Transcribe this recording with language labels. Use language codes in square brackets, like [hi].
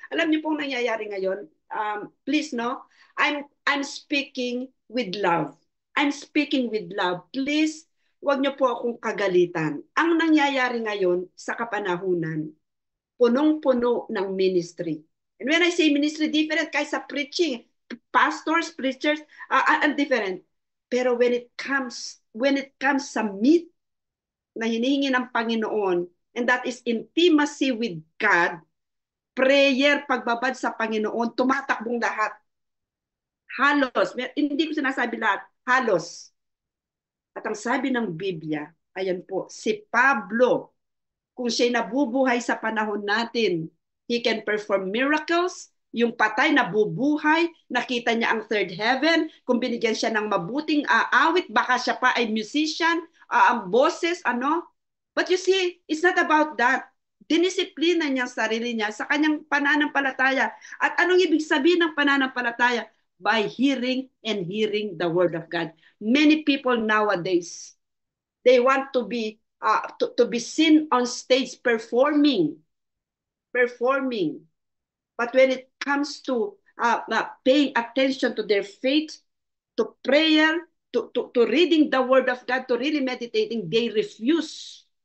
[tl] Alam niyo pong nangyayari ngayon, [en] please no, I'm speaking with love. I'm speaking with love. Please, [tl] wag niyo po akong kagalitan. Ang nangyayari ngayon sa kapanahunan, punong-puno ng ministry. [en] And when I say ministry, different kaysa preaching. Pastors, preachers, different. [tl] Pero [en] when it comes [tl] sa meat na hinihingi ng Panginoon, [en] and that is intimacy with God, [tl] prayer, pagbabad sa Panginoon, tumatakbong lahat. Halos, hindi ko sinasabi lahat, halos. At ang sabi ng Biblia, ayan po, si Pablo, kung siya'y nabubuhay sa panahon natin, [en] he can perform miracles, [tl] yung patay na bubuhay, nakita niya ang third heaven, kung binigyan siya ng mabuting awit, baka siya pa ay musician, ang boses, ano. [en] But you see, it's not about that. [tl] Dinisiplina niya ang sarili niya sa kanyang pananampalataya. At anong ibig sabihin ng pananampalataya? [en] By hearing and hearing the word of God. Many people nowadays, they want to be seen on stage performing. But when it comes to paying attention to their faith, to prayer, to reading the word of God, to really meditating, they refuse.